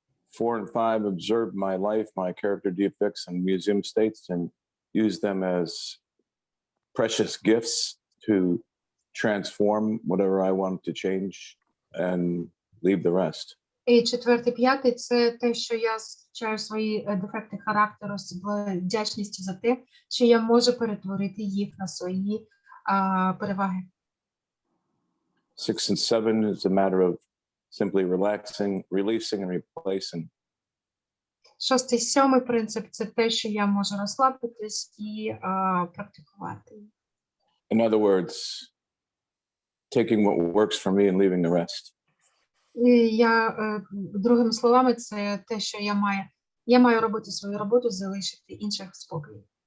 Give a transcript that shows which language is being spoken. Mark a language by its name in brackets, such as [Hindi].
[English] 4 and 5, observe my life, my character defects and museum states, and use them as precious gifts to transform whatever I want to change and leave the rest. [Ukrainian] І четвертий, п'ятий – це те, що я зустрічаю свої дефекти характеру з вдячністю за те, що я можу перетворити їх на свої переваги. [English] 6 and 7 is a matter of simply relaxing, releasing, and replacing. [Ukrainian] Шостий, сьомий принцип – це те, що я можу розслабитись і практикувати. [English] In other words, taking what works for me and leaving the rest. [Ukrainian] І другими словами, це те, що я маю робити свою роботу, залишити інших в спокої.